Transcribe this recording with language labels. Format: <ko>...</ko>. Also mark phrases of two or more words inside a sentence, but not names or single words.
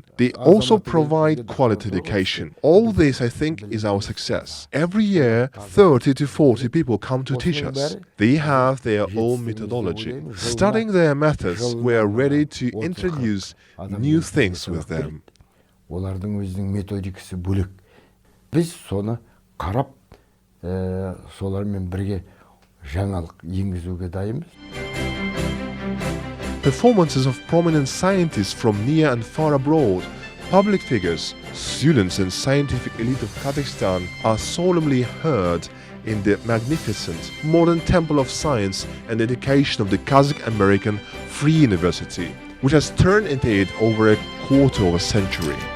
<en>They also provide quality education. All this, I think, is our success. Every year, 30 to 40 people come to teach us. They have their own methodology. Studying their methods, we are ready to introduce new things with them.</en> <kk>Олардың өзінің методикасы бөлек. Біз соны қарап, солармен бірге жаңалық енгізуге дайынбыз.</kk> <en>Performances of prominent scientists from near and far abroad, public figures, students and scientific elite of Kazakhstan are solemnly heard in the magnificent modern temple of science and education of the Kazakh-American Free University, which has turned into it over a quarter of a century.</en>